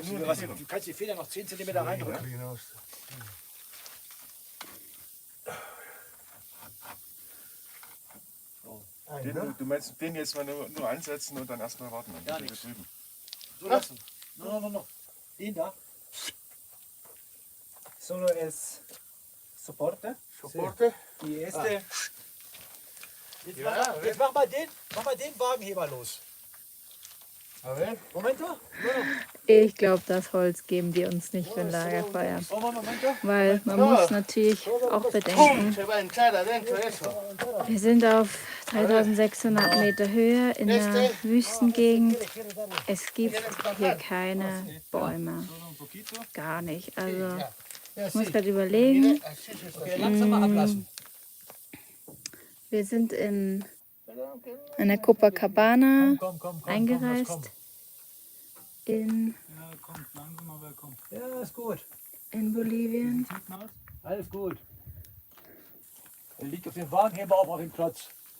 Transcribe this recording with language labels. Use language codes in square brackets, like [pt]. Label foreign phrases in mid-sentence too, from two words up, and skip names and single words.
[de] Du kannst die Feder noch 10 cm reindrücken. Du meinst den jetzt mal nur ansetzen und dann erstmal warten. Dann Ja, sind wir nichts. drüben. So lassen. No. Den da. [es] Solo es soporte. Soporte. Y este. [de] Jetzt mach mal den Wagenheber los. [es] A ver. Momento. [de] Ich glaube, das Holz geben die uns nicht für ein Lagerfeuer. [es] Momento. [de] Weil man muss natürlich auch bedenken, [es] Se va a entrar adentro eso. [de] wir sind auf 3600 Meter Höhe in der Wüstengegend. Es gibt hier keine Bäume. Gar nicht. Also ich muss gerade überlegen. [es] Así se [de] Okay, langsam mal ablassen. Wir sind in einer Copacabana Komm, eingereist in Ja, kommt langsam, aber kommt. Ja, ist gut. Bolivien. Alles gut. Er liegt auf dem Wagenheber auf dem Klotz.